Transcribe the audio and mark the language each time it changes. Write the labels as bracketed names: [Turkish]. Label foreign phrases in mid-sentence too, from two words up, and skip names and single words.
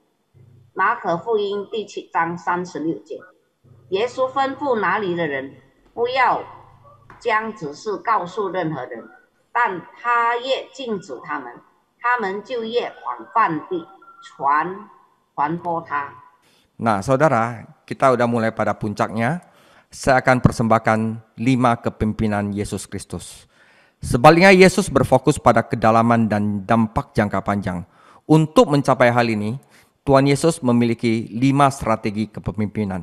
[Chinese] 马可福音第7章36节，耶稣吩咐哪里的人不要将此事告诉任何人。但他越禁止他们就越广泛地传播他。 [Indonesian] Nah saudara, kita udah mulai pada puncaknya. Saya akan persembahkan 5 kepemimpinan Yesus Kristus. Sebaliknya Yesus berfokus pada kedalaman dan dampak jangka panjang. Untuk mencapai hal ini, Tuhan Yesus memiliki 5 strategi kepemimpinan.